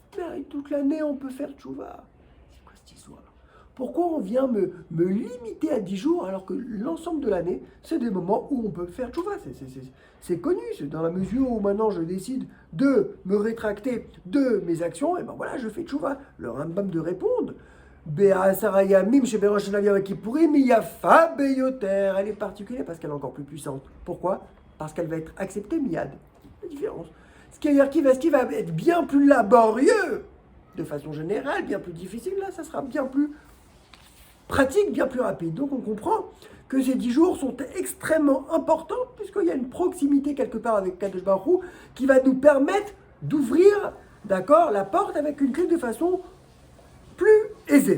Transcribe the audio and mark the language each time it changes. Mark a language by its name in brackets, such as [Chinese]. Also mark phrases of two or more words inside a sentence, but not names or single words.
[French] Mais toute l'année on peut faire tchouva. C'est quoi cette histoire? Pourquoi on vient me limiter à 10 jours alors que l'ensemble de l'année, c'est des moments où on peut faire tchouva. C'est connu, c'est dans la mesure où maintenant je décide de me rétracter de mes actions, et ben voilà, je fais tchouva. Le Rambam de répondre. [Hebrew] בעשרה ימים שבראש השנה ויום הכיפורים יפה ביותר. [French] Elle est particulière parce qu'elle est encore plus puissante. Pourquoi? Parce qu'elle va être acceptée miyad. La différence. Ce qui va être bien plus laborieux, de façon générale, bien plus difficile, là, ça sera bien plus pratique, bien plus rapide. Donc on comprend que ces 10 jours sont extrêmement importants, puisqu'il y a une proximité quelque part avec [Hebrew] קדוש ברוך הוא [French] qui va nous permettre d'ouvrir, d'accord, la porte avec une clé de façon plus aisée.